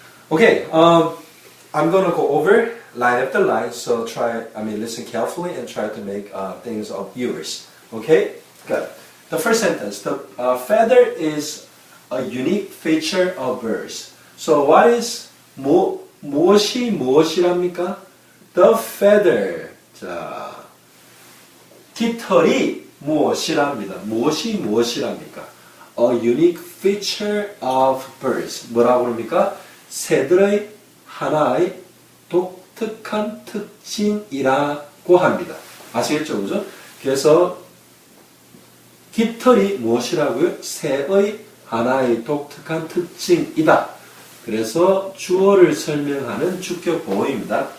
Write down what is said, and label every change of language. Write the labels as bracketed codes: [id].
[en] Okay, I'm gonna go over line after line, so listen carefully and try to make things of yours. Okay, good. The first sentence, the feather is a unique feature of birds. So what is [ko] 무엇이랍니까? [en] The feather. [ko] 자, 깃털이 무엇이랍니다. 무엇이랍니까? [en] A unique feature of birds. [ko] 뭐라고 그럽니까? 새들의 하나의 독특한 특징이라고 합니다. 아시겠죠? 그죠? 그래서 깃털이 무엇이라고요? 새의 하나의 독특한 특징이다. 그래서 주어를 설명하는 주격 보호입니다.